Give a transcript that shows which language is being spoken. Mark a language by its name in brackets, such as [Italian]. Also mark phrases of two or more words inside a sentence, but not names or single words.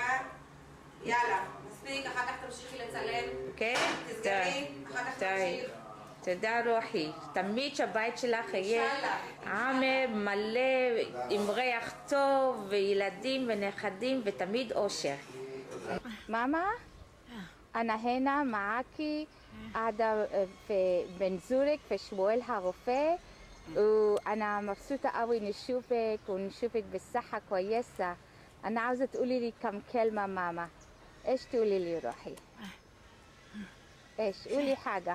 [Hebrew] יאללה, מספיק, אחר כך תמשיכי לצלם. כן? תסגרי, אחר כך תמשיך. תודה רוחי, תמיד שהבית שלך יהיה עמר מלא עם ריח טוב וילדים ונכדים ותמיד אושר. מאמה, [Arabic] أنا هنا معاكي قاعدة في بنزورك في شمويل הרופא, وأنا مبسوطة قوي نشوفك ونشوفك بالصحة كويسة. أنا عاوزة تقولي لي كم كلمة ماما. إيش تقولي لي روحي؟ إيش؟ قولي حاجة.